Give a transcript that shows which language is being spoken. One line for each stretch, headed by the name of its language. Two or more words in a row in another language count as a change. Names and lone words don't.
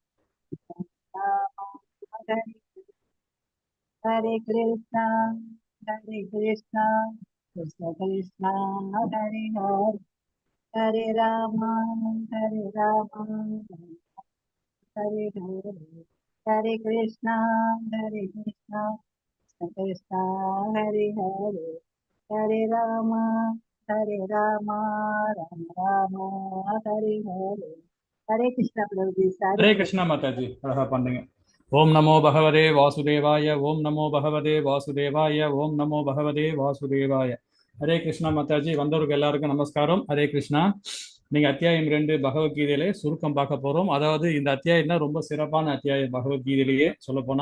Sanskrit: हरे हरे कृष्णा कृष्ण कृष्ण हरे हरे हरे राम हरे हरे हरे कृष्णा कृष्ण हरे हरे हरे राम राम राम हरे हरे हरे कृष्णा
Hindi: प्रभु जी सारे हरे कृष्णा माताजी
Tamil: अழகா பண்ணீங்க.
Sanskrit: ॐ नमो भगवते वासुदेवाय, ॐ नमो भगवते वासुदेवाय, ॐ नमो भगवते वासुदेवाय.
Tamil: ஹரே கிருஷ்ணா மாதாஜி. வந்தவருக்கு எல்லாருக்கும் நமஸ்காரம். ஹரே கிருஷ்ணா. நீங்க அத்தியாயம் 2 பகவத்கீதையிலே சுருக்கம் பார்க்க போறோம். அதாவது இந்த அத்தியாயம் தான் ரொம்ப சிறப்பான அத்தியாயம் பகவத்கீதையிலேயே சொல்ல போனா.